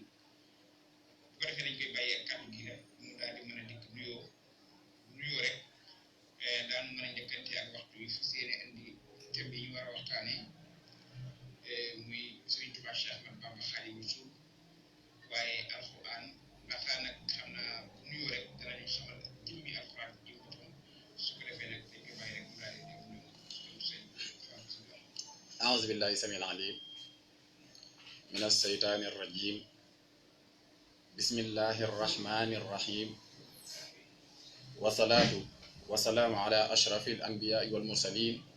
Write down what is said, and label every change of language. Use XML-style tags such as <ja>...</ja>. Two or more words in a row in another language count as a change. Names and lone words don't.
<wo>bu ko defee dañ koy bàyyi ak kàddu gi rek mu daal di mën a dikk nuyoo rek daanu mën a njëkkante ak waxtu yi fu seene indi thème bi ñu war a waxtaanee muy Serigne Touba Cheikh Ahmadou Bamba Khadimu Rasul waaye alxuraan laataa nag xam naa nuyoo rek danañu xamal jëmmi alxuraan ji boppam su ko defee nag dañ koy bàyyi rek mu daal di def nuyu</wo> <ar>أعوذ بالله السميع العليم من الشيطان الرجيم بسم الله الرحمن الرحيم والصلاة والسلام على أشرف الأنبياء والمرسلين</ar>